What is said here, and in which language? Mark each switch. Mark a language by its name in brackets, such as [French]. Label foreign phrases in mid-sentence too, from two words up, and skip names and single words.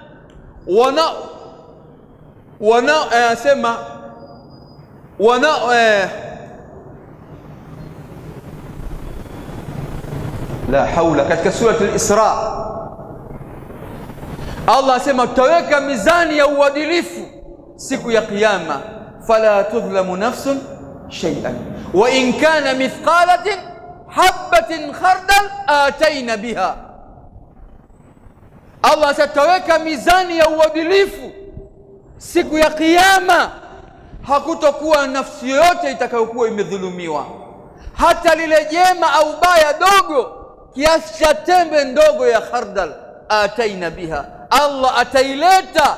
[Arabic] لا حول, [Swahili] katika sura al-Isra Allah asema tutaweka mizani ya uadilifu siku ya kiyama, [Arabic] فلا تظلم نفس شيئا وإن كان مثقال حبة خردل أتينا بها. [Swahili] Allah ataweka mizani ya uadilifu siku ya kiyama, hakutokuwa nafsi yoyote itakayokuwa imedhulumiwa. Hata lile jema au baya dogo kiasi cha tembe ndogo ya khardal, [Arabic] أتينا بها, [Swahili] Allah ataileta.